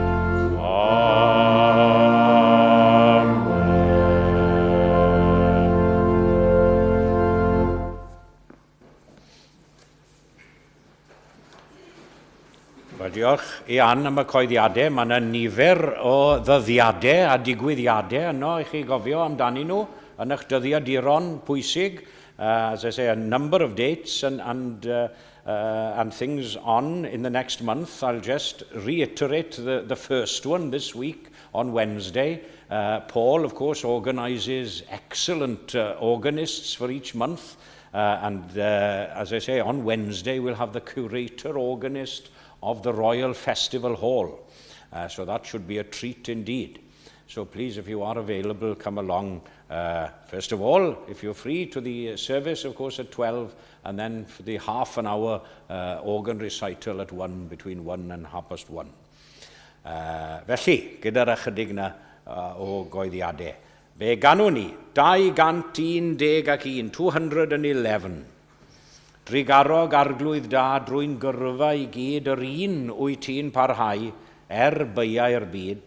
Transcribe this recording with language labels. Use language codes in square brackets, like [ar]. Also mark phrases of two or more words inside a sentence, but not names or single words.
[cy] Amen. Diolch Ian am y coeddiadau. Mae yna nifer o ddyddiadau a digwyddiadau yno i chi gofio amdani nhw yn eich dyddiaduron pwysig. [en] As I say, a number of dates and things on in the next month. I'll just reiterate the first one this week on Wednesday. Paul, of course, organises excellent organists for each month. As I say, on Wednesday we'll have the curator organist of the Royal Festival Hall. So that should be a treat indeed. So please, if you are available, come along. First of all, if you're free, to the service, of course, at 12, and then for the half an hour organ recital at 1, between 1 and 1:30. [cy] Felly, gyda'r ychydig na o goeddiadau. Fe ganwn ni 211, 211. Drigarog arglwydd da drwy'n gyrfa i gyd yr un wyt ti'n parhau byai'r byd.